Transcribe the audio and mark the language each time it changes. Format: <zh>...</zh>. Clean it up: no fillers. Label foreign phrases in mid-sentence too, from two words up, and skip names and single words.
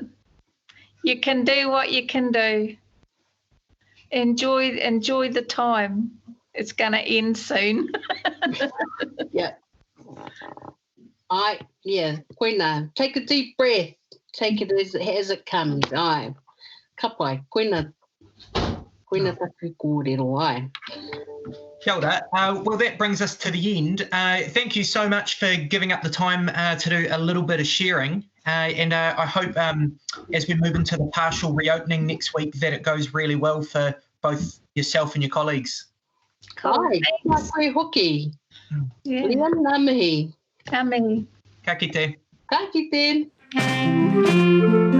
<en>You can do what you can do. Enjoy the time. It's going to end soon. Yeah. Koina, take a deep breath. Take it as it comes. Ai.</en> <mi>Kapai, koina taku kōrero, ai. Kia ora.</mi> <en>Well, that brings us to the end. Thank you so much for giving up the time to do a little bit of sharing. And I hope as we move into the partial reopening next week that it goes really well for both yourself and your colleagues.</en> <mi>Ai, koe hoki.</mi> <en>Yeah.</en> <mi>Liam nā mihi. Ka mihi. Ka kite. Ka kite.</mi>